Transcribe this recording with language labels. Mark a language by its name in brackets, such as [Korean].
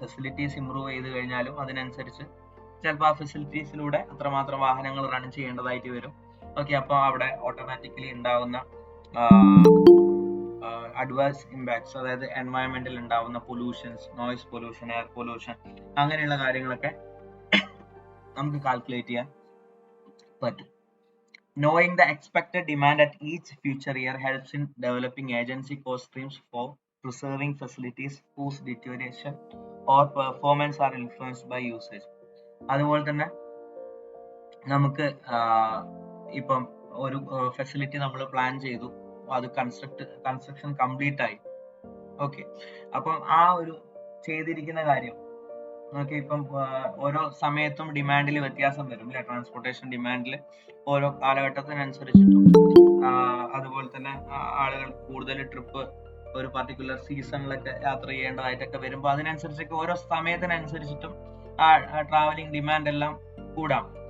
[Malayalam] Facilities improve ചെയ്ത് കഴിഞ്ഞാലും അതിനനുസരിച്ച് ചിലപ്പോൾ ആ ഫെസിലിറ്റീസിലൂടെ അത്രമാത്രം വാഹനങ്ങൾ റൺ ചെയ്യേണ്ടതായിട്ട് വരും. ഓക്കെ, അപ്പോൾ അവിടെ ഓട്ടോമാറ്റിക്കലി ഉണ്ടാവുന്ന അഡ്വേഴ്സ് ഇമ്പാക്ട്സ്, അതായത് എൻവയൺമെന്റിൽ ഉണ്ടാവുന്ന pollutions, noise pollution, air pollution, അങ്ങനെയുള്ള കാര്യങ്ങളൊക്കെ നമുക്ക് കാൽക്കുലേറ്റ് ചെയ്യാൻ പറ്റും. [English] Knowing the expected demand at each future year helps in developing agency cost streams for preserving facilities whose deterioration or performance are influenced by usage. [Malayalam] അതുപോലെ തന്നെ നമുക്ക് ഇപ്പം ഒരു ഫെസിലിറ്റി നമ്മൾ പ്ലാൻ ചെയ്തു, അത് കൺസ്ട്രക്ഷൻ കംപ്ലീറ്റ് ആയി. ഓക്കെ, അപ്പം ആ ഒരു ചെയ്തിരിക്കുന്ന കാര്യം നമുക്ക് ഇപ്പം ഓരോ സമയത്തും ഡിമാൻഡിൽ വ്യത്യാസം വരും അല്ലെ, ട്രാൻസ്പോർട്ടേഷൻ ഡിമാൻഡിൽ ഓരോ കാലഘട്ടത്തിനനുസരിച്ചിട്ടും അതുപോലെ തന്നെ ആളുകൾ കൂടുതൽ ട്രിപ്പ് ഒരു പർട്ടിക്കുലർ സീസണിലൊക്കെ യാത്ര ചെയ്യേണ്ടതായിട്ടൊക്കെ വരുമ്പോൾ അതിനനുസരിച്ചൊക്കെ ഓരോ സമയത്തിനനുസരിച്ചിട്ടും ട്രാവലിംഗ് ഡിമാൻഡ് എല്ലാം കൂടാം.